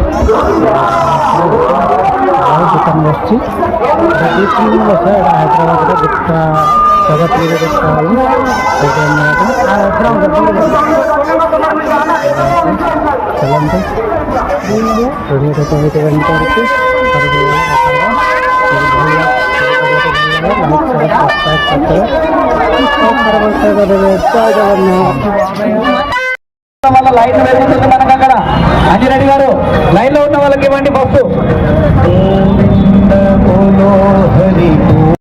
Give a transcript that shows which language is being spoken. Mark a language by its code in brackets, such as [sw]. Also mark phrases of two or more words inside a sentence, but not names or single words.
[or] ଆଉ ଦୋକାନ ବସିଛି ଦୁଇ ତିନି ବର୍ଷ ଏଇଟା ହାଇଦ୍ରାବାଦର ଗୁପ୍ତା ଜଗତପୁରରେ ଗୁପ୍ତା ହଉ ଚାଲନ୍ତୁ ଭିଡ଼ିଓଟା କେମିତି ଏଣ୍ଡ କରୁଛି [te] లైన్ వేసేసి మనకు అక్కడ అంజిరెడ్డి గారు లైన్ లో ఉన్న వాళ్ళకి ఇవ్వండి ఫస్ట్